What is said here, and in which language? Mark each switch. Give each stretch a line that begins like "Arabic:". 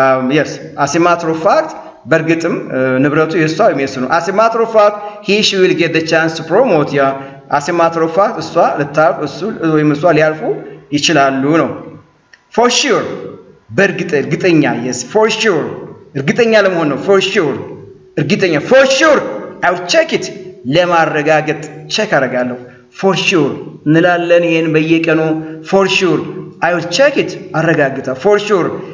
English: Yes, as a matter of fact
Amharic: በእርግጥም ንብረቱ የሷ ወይም የሱ ነው።
English: as a matter of fact she will get the chance to promote. as a matter of fact
Amharic: እሷ ልታርፍ እሱ ወይም እሷ ሊያርፉ ይችላሉ ነው።
English: for sure
Amharic: እርግጠኛ.
English: yes, for sure
Amharic: እርግጠኛ ለመሆን ነው።
English: for sure እርግጠኛ. for sure I will check it
Amharic: ለማረጋገጥ ቼክ አደርጋለሁ።
English: for sure
Amharic: እንላለን ይሄን በየቀኑ
English: for sure I will check it
Amharic: አረጋግጣለሁ።
English: for sure